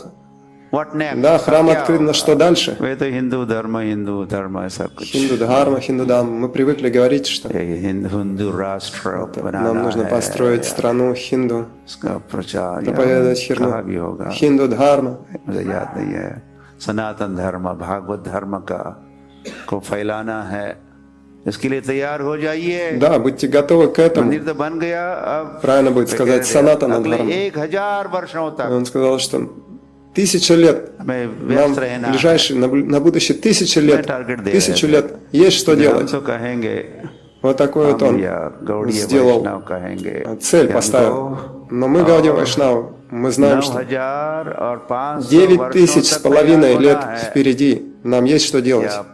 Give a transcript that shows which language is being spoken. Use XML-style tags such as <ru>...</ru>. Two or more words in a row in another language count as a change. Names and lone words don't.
<ru>Да, храм открыт, но что дальше?</ru> <hi>हिंदू धर्म,</hi> <ru>мы привыкли говорить, что нам нужно построить страну хинду, проповедовать</ru> <hi>हिंदू धर्म. सनातन धर्म भागवत धर्म को फैलाना है, इसके लिए तैयार हो जाइए.</hi> <ru>Да, будьте готовы к этому.</ru> <hi>मंदिर तो बन गया,</hi> <ru>правильно будет сказать</ru> <hi>सनातन धर्म. 1000 वर्षों तक.</hi> <ru>Он сказал, что 1000 лет, нам ближайшие, на будущее 1000 лет, 1000 лет есть что делать. Вот такой вот он сделал, цель поставил. Но мы, Гауди Вайшнавы, мы знаем, что 9500 лет впереди, нам есть что делать.</ru>